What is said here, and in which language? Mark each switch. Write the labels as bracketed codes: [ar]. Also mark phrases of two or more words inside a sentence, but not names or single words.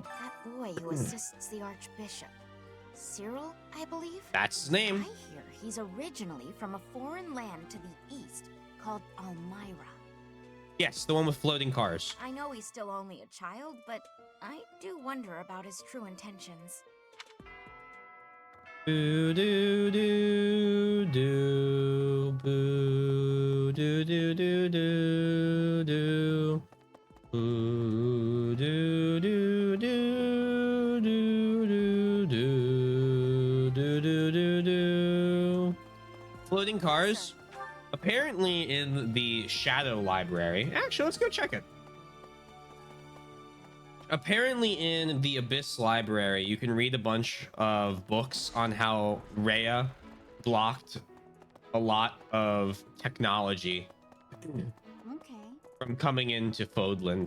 [en] That boy who assists the Archbishop. Cyril, I believe? That's his name. I hear he's originally from a foreign land to the east called Almyra. Yes, the one with floating cars. I know he's still only a child, but I do wonder about his true intentions. Boo doo doo doo boo doo doo doo doo doo boo doo doo doo doo doo doo doo doo doo doo. Floating cars. Apparently in the Shadow Library. Actually, let's go check it. Apparently in the Abyss Library, you can read a bunch of books on how Rhea blocked a lot of technology from coming into Fodland.